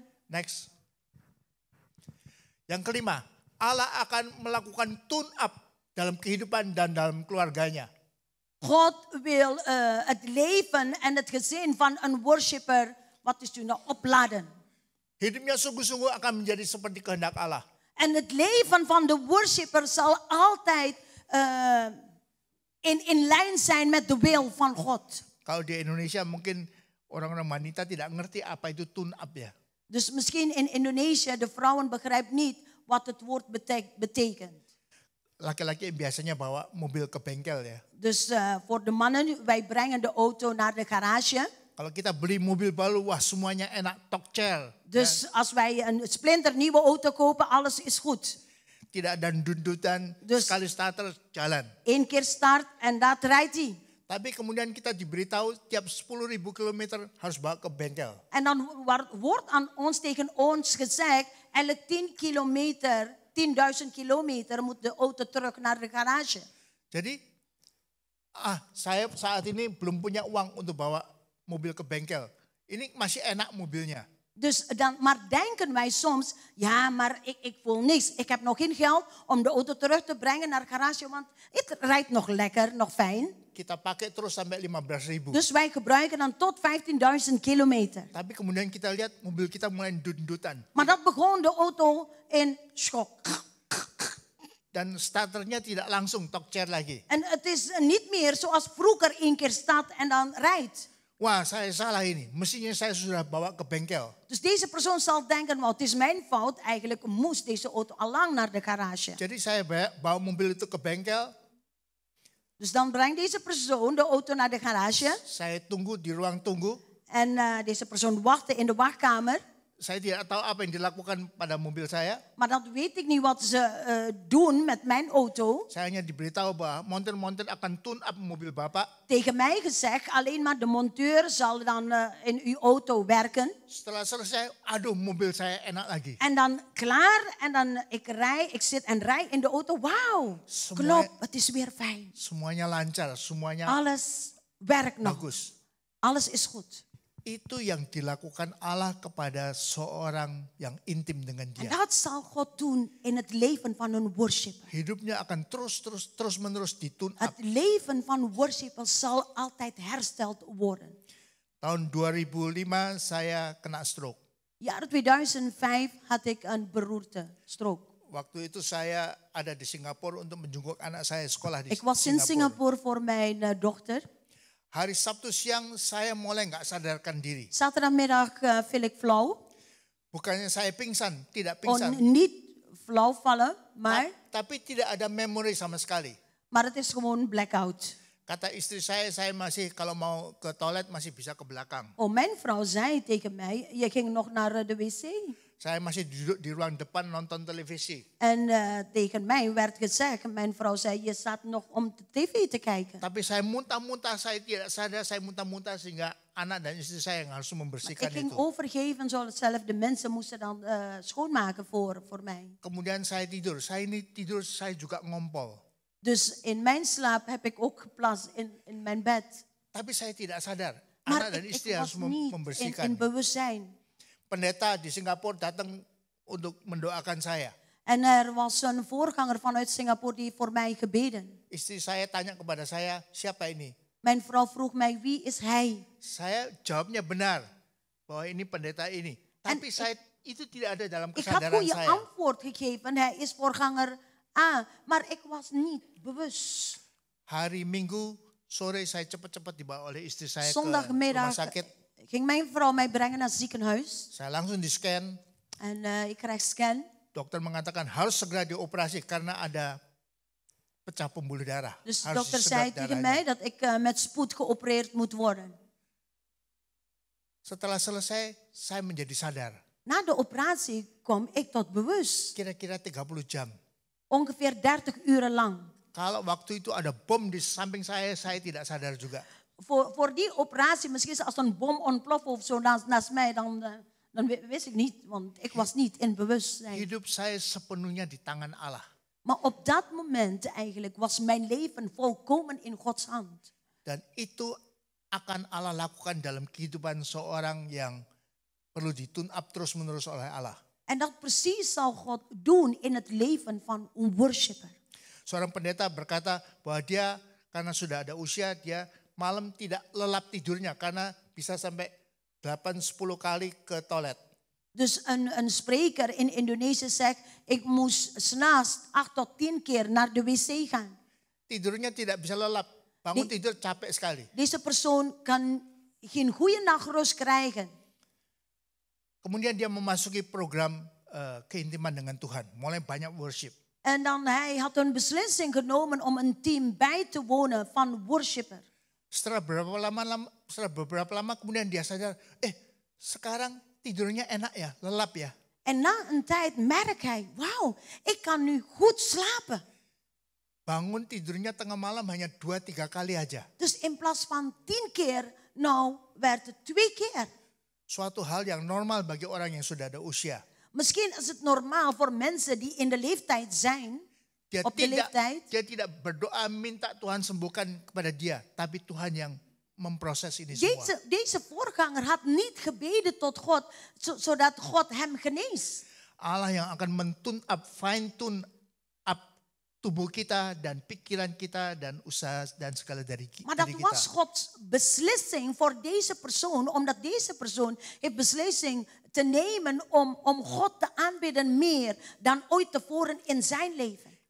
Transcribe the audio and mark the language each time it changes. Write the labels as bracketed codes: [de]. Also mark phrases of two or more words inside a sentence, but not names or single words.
[id] Next. Yang kelima, Allah akan melakukan [en] tune up [id] dalam kehidupan dan dalam keluarganya. [nl] God wil het leven en het gezin van een worshipper, wat is toen, opladen. [id] Hidupnya sungguh-sungguh akan menjadi seperti kehendak Allah. [nl] En het leven van de worshipper zal altijd in lijn zijn met de wil van God. [id] Kalau di Indonesia mungkin orang-orang wanita tidak ngerti apa itu [en] tune up [id] ya. [nl] Dus misschien in Indonesië, de vrouwen begrijpen niet wat het woord betekent. [id] Laki-laki biasanya bawa mobil ke bengkel ya. [nl] Dus voor de mannen, wij brengen de auto naar de garage. [id] Kalau kita beli mobil baru, wah semuanya enak, talk chair. [nl] Dus als wij een splinternieuwe auto kopen, alles is goed. [id] Tidak ada dundutan, [nl] Dus- [id] sekali starter jalan. [nl] 1 keer start en dat rijdt hij. [id] Tapi kemudian kita diberitahu tiap 10.000 kilometer harus bawa ke bengkel. [nl] En dan wordt aan ons tegen ons gezegd, elk 10 kilometer, 10.000 kilometer moet de auto terug naar de garage. [id] Jadi, saya saat ini belum punya uang untuk bawa mobil ke bengkel. Ini masih enak mobilnya. [nl] Dus maar denken wij soms, ja, maar ik voel niks. Ik heb nog geen geld om de auto terug te brengen naar de garage, want het rijdt nog lekker, nog fijn. [id] Kita pakai terus sampai 15.000. [nl] Dus wij gebruiken dan tot 15.000 kilometer. [id] Tapi kemudian kita lihat mobil kita mulai dundutan. [nl] Maar dat begon de auto in schok. [id] dan starternya tidak langsung tokcer lagi. [nl] En het is niet meer zoals vroeger 1 keer start en dan rijdt. [id] Wah, saya salah ini. Mestinya saya sudah bawa ke bengkel. [nl] Dus deze persoon zal denken, het is mijn fout. Eigenlijk moest deze auto al lang naar de garage. [id] Jadi saya bawa mobil itu ke bengkel. [nl] Dus dan brengt deze persoon de auto naar de garage. [id] Saya tunggu di ruang tunggu. [nl] En deze persoon wachtte in de wachtkamer. [id] Saya tidak tahu apa yang dilakukan pada mobil saya. [nl] Maar dat weet ik niet wat ze doen met mijn auto. [id] Saya hanya diberitahu bahwa montir-montir akan [en] tune up [id] mobil Bapak. [nl] Tegen mij gezegd, alleen maar de monteur zal dan in uw auto werken. [id] Setelah selesai, aduh mobil saya enak lagi. [nl] En dan klaar, en dan ik zit en rij in de auto. Wauw, klopt, het is weer fijn. [id] Semuanya lancar, semuanya [nl] Alles werkt nog. [id] bagus. [nl] Alles is goed. [id] Itu yang dilakukan Allah kepada seorang yang intim dengan [nl] En [id] Dia. [nl] dat zal God doen in het leven van een worshipper. [id] Hidupnya akan terus menerus ditune up. [nl] Het leven van worshipper zal altijd hersteld worden. [id] Tahun 2005 saya kena stroke. [nl] Jaar 2005 had ik een beroerte, stroke. [id] Waktu itu saya ada di Singapura untuk menjenguk anak saya sekolah di [nl] Ik was in [id] Singapura. [nl] Singapore voor mijn dochter. [id] Hari Sabtu siang saya mulai nggak sadarkan diri. [nl] Zaterdagmiddag viel ik flauw. [id] Bukannya saya pingsan, tidak [nl] Kon [id] pingsan. [nl] niet flauw vallen, [id] Tapi tidak ada memori sama sekali. [nl] maar het is gewoon blackout. [id] Kata istri saya masih kalau mau ke toilet masih bisa ke belakang. [nl] Oh, mijn vrouw zei tegen mij, je ging nog naar de wc. [id] Saya masih duduk di ruang depan nonton televisi. [nl] En tegen mij werd gezegd, mijn vrouw zei, je staat nog om de tv te kijken. [id] Tapi saya muntah-muntah, saya tidak sadar, saya muntah-muntah sehingga anak dan istri saya yang harus membersihkan [nl] Ik ging [id] itu. [nl] overgeven, zoals zelf de mensen moesten dan schoonmaken voor mij. [id] Kemudian saya tidur, saya juga ngompol. [nl] Dus in mijn slaap heb ik ook geplast in mijn bed. [id] Tapi saya tidak sadar, [nl] Maar [id] anak dan istri [nl] ik [id] harus [nl] was niet [id] membersihkan. [nl] in bewustzijn. [id] Pendeta di Singapura datang untuk mendoakan saya. [nl] En er was een voorganger vanuit Singapore die voor mij gebeden. [id] Istri saya tanya kepada saya, siapa ini? [nl] Mijn vrouw vroeg mij, wie is hij? [id] Saya jawabnya benar, bahwa ini pendeta ini. Tapi saya itu tidak ada dalam [nl] Ik had [id] kesadaran [nl] goede [id] saya. [nl] antwoord gegeven, hij is voorganger A. Maar ik was niet bewust. [id] Hari Minggu sore saya cepat-cepat dibawa oleh istri saya ke [nl] Zondagmiddag [id] rumah sakit. [nl] ging mijn vrouw mij brengen naar het ziekenhuis. [id] Saya langsung di scan. [nl] En ik krijg scan. [id] Dokter mengatakan harus segera dioperasi karena ada pecah pembuluh darah. [nl] Dus de [id] Harus [nl] dokter [id] disedot [nl] zei tegen [id] darahnya. [nl] mij dat ik met spoed geopereerd moet worden. [id] Setelah selesai, saya menjadi sadar. [nl] Na de operatie kwam ik tot bewust. [id] Kira-kira 30 jam. [nl] Ongeveer 30 uren lang. [id] Kalau waktu itu ada bom di samping saya tidak sadar juga. [nl] Voor die operatie, misschien als een bom ontploft of zo naast mij, dan wist ik niet, want ik was niet in bewustzijn. [id] Hidup saya sepenuhnya di tangan Allah. [nl] Maar op dat moment eigenlijk was mijn leven volkomen in Gods hand. [id] Dan itu akan Allah lakukan dalam kehidupan seorang yang perlu ditune up terus-menerus oleh Allah. [nl] En dat precies zal God doen in het leven van een worshipper. [id] Seorang pendeta berkata bahwa dia karena sudah ada usia, dia malam tidak lelap tidurnya karena bisa sampai 8-10 kali ke toilet. [nl] Dus een spreker in Indonesië zegt, ik moest 's nachts 8 tot 10 keer naar de wc gaan. [id] Tidurnya tidak bisa lelap, bangun tidur capek sekali. [nl] Deze persoon kan geen goede nachtrust krijgen. [id] Kemudian dia memasuki program keintiman dengan Tuhan, mulai banyak worship. [nl] En dan hij had een beslissing genomen om een team bij te wonen van worshipper. [id] Setelah beberapa lama kemudian dia sadar, sekarang tidurnya enak ya, lelap ya. [nl] En na een tijd merkt hij, wauw, ik kan nu goed slapen. [id] Bangun tidurnya tengah malam hanya 2-3 kali aja. [nl] Dus in plaats van 10 keer, nou werd het 2 keer. [id] Suatu hal yang normal bagi orang yang sudah ada usia. [nl] Misschien is het normaal voor mensen die in de leeftijd zijn. [id] Dia [nl] Op de leeftijd. [id] tidak berdoa minta Tuhan sembuhkan kepada dia. Tapi Tuhan yang memproses ini semua. [nl] Deze voorganger had niet gebeden tot God, zodat God hem geneest. [id] Allah yang akan mentune up, [en] fine tune up [id] tubuh kita dan pikiran kita dan usaha dan segala dari kita. [nl] Maar dat was Gods beslissing voor deze persoon, omdat deze persoon heeft beslissing te nemen om God te aanbidden meer dan ooit tevoren in zijn leven.